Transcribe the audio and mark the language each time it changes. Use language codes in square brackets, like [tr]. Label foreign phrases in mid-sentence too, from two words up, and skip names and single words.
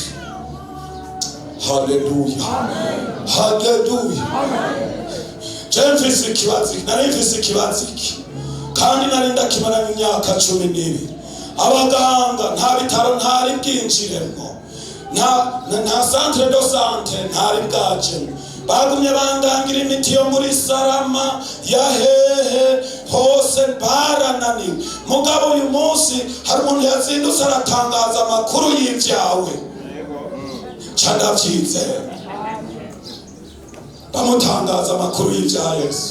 [rn] Haleluya, haleluya. Mfise ikibazo iki kandi nari ndakimara imyaka 12. Abaganga nta bitaro ntari bwinjiremo, nta [fr] centre de santé [rn] ntari bwajemo. Bagumye bandangira imiti yo muri Sarama ya hehe hose barananiwe. Mugabo uyu munsi hari umuntu yazindutse aratangaza amakuru y'ivyawe. Cyandavyizera bamutangaza amakuru y'ivya Yesu.